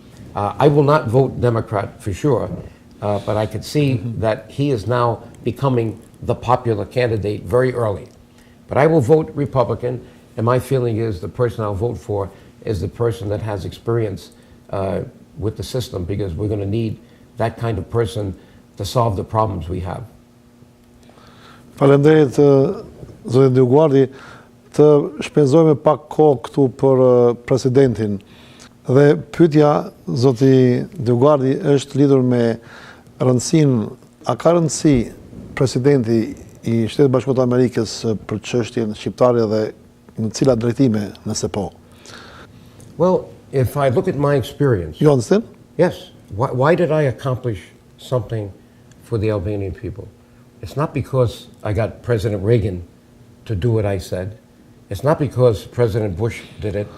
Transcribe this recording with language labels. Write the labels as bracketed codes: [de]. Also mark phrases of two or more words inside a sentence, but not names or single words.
[en] I will not vote Democrat for sure, but I could see that he is now becoming the popular candidate very early. But I will vote Republican, and my feeling is the person I'll vote for is the person that has experience with the system, because we're going to need that kind of person to solve the problems we have. [sq] Faleminderit, zoti Dioguardi, të shpenzojmë pak kohë këtu për presidentin. Dhe pyetja zoti Dioguardi është lidhur me rëndësinë, a ka rëndësi presidenti i Shtetit Bashkuar të Amerikës për çështjen shqiptare dhe në cilat drejtime, nëse po? [en] Well, if I look at my experience, You understand? yes, why did I accomplish something for the Albanian people? It's not because I got President Reagan to do what I said. It's not because President Bush did it.